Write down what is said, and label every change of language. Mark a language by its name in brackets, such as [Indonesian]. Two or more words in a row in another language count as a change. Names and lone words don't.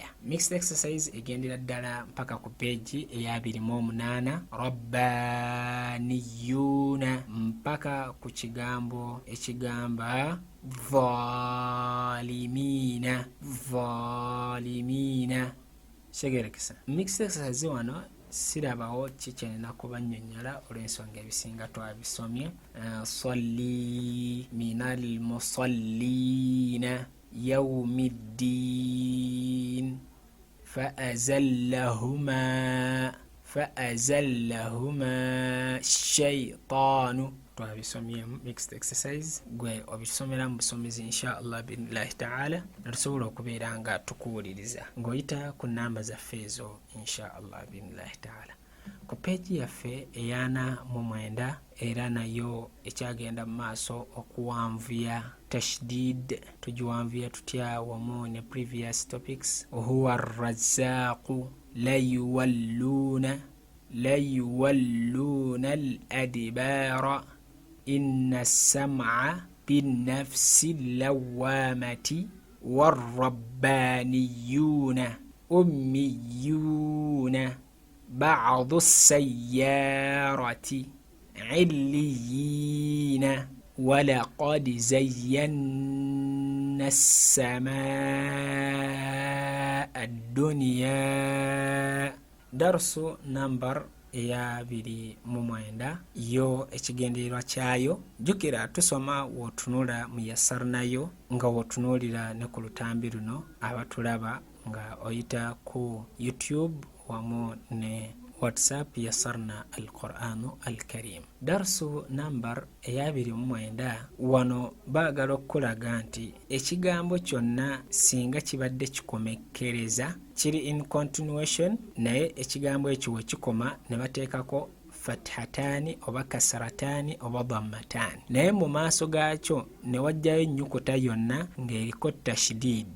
[English] Mixed exercise [Ganda] egendera ddala mpaka ku peegi eya 28 rabbaniyuna mpaka ku kigambo ekigamba valimina. Segerekesa [English] mixed exercise [Ganda] wano sirabawo kikyenina kubannyonnyola olw'ensonga ebisinga twabisomye. [Arabic] صلِّ من المصلين يوم الدين فأزلهما شيطان. [Ganda] Twabisomyemu [English] mixed exercise, [Ganda] gwe obisomera mu busomezi [Arabic] إن شاء الله بالله تعالى [Ganda] natusobola okubeera nga tukuwuliriza ng'oyita ku namba zaffe ezo [Arabic] إن شاء الله بالله تعالى. [Ganda] Ku peegi yaffe eyana mu 9 era nayo ekyagenda mu maaso okuwanvuya tashdid, tugiwanvuya tutya wamu ne [English] previous topics. [Arabic] هو الرزاق لا يولون الأدبار إن السمع بالنفس اللوامة والربانيون أميون بعد السيارة عليين ولقد زينا السماء الدنيا. [Ganda] Darsu number eya 29 yo ekigendererwa kyayo. Jukira tusoma wotunula mu yasarnayo nga wotunulira ne ku lutambi luno abatulaba nga oyita ku YouTube wamu ne WhatsApp Yasarna al-Qur'anu al-Karim. Darsu number eya 29 wano baagala okulaga nti ekigambo kyonna singa kibadde kikomekkereza kiri [English] in continuation, [Ganda] naye ekigambo ekyo we kikoma ne bateekako fathatani oba kasratani oba dhammatani, naye mu maaso gaakyo ne wajjayo ennyukuta yonna ng'eriko tashdid.